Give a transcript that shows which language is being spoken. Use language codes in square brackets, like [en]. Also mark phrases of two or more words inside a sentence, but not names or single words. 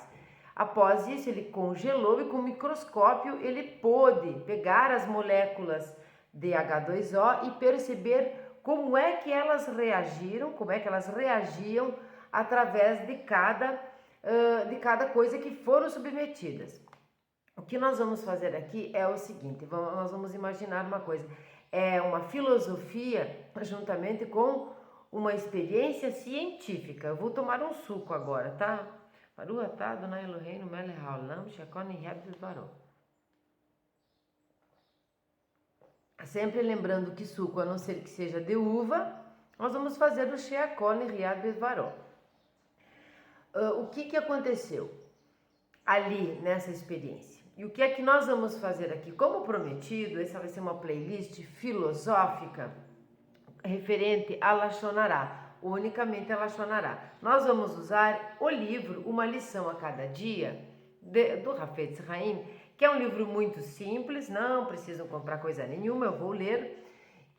[pt] Após isso, ele congelou e com o microscópio ele pôde pegar as moléculas de H2O e perceber como é que elas reagiram, como é que elas reagiam através de cada coisa que foram submetidas. O que nós vamos fazer aqui é o seguinte, nós vamos imaginar uma coisa, é uma filosofia juntamente com uma experiência científica. Eu vou tomar um suco agora, tá? [he] ברוך אתה אדוני אלוהינו מלך העולם שהכל נהיה בדברו. [pt] Sempre lembrando que suco, a não ser que seja de uva, nós vamos fazer o [he] שהכל נהיה בדברו. [pt] O que aconteceu ali nessa experiência? E o que é que nós vamos fazer aqui? Como prometido, essa vai ser uma playlist filosófica referente a [he] לשון הרע, [pt] unicamente a [he] לשון הרע. [pt] Nós vamos usar o livro Uma Lição a Cada Dia, do Hafetz Haim, que é um livro muito simples, não precisam comprar coisa nenhuma, eu vou ler.